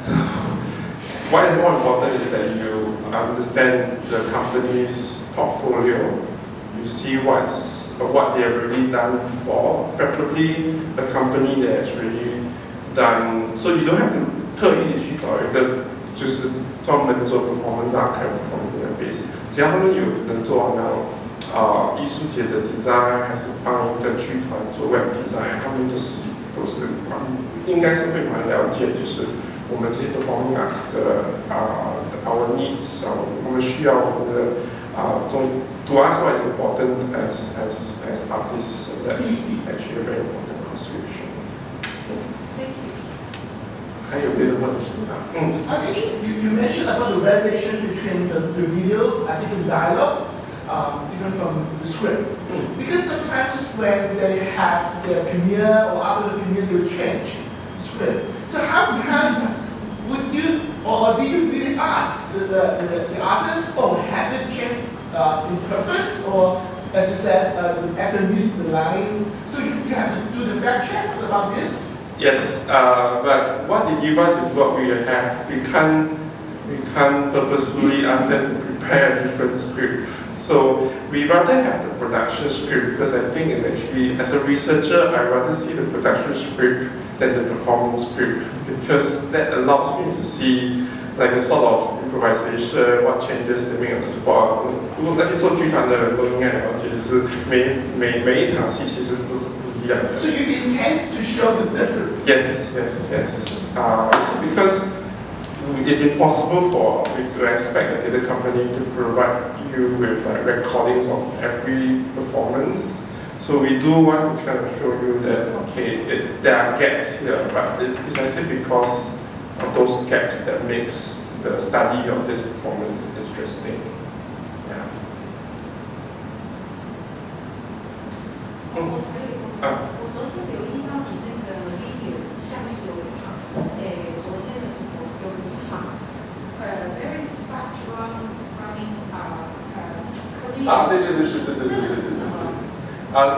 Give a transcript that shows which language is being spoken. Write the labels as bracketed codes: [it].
[en] So what is more important is that you understand the company's portfolio. You see what they have really done before, preferably a company that has really done. So you don't have to [zh] 特意去找一个就是专门做 [en] performance archive performance database。 [zh] 只要他们有可能做艺术节的 design， 还是帮一个剧团做 web design， 他们都是应该是会蛮了解，就是我们这些 performing arts 的 [en] our needs， [zh] 我们需要我们的 [en] to us what is important as artists， so that's actually a very important consideration。 [zh] 还有别的问题吗 [en] I think you mentioned about the variation between the video and different dialogues, different from the script. Because sometimes when they have their premiere or after the premiere, they will change the script. So how would you or do you really ask the artist, oh, have it changed in purpose, or as you said, the actor missed the line? So you have to do the fact checks about this. Yes, but what they give us is what we have. We can't purposefully ask them to prepare a different script. So we rather have the production script because I think it's actually, as a researcher, I rather see the production script than the performance script because that allows me to see like a sort of improvisation, what changes they make on the spot. [zh] 如果那些做剧团的人都应该了解，就是每一场戏其实都是。 [en] So you intend to show the difference? Yes. Because it's impossible to expect a theatre company to provide you with recordings of every performance. So we do want to kind of show you that there are gaps here, but it's precisely because of those gaps that makes the study of this performance interesting. Yeah. [zh] 我昨天留意到你那个 video 下面有一行，昨天的时候有一行， [en] very fast running Korean。 [zh] 对。那个是什么？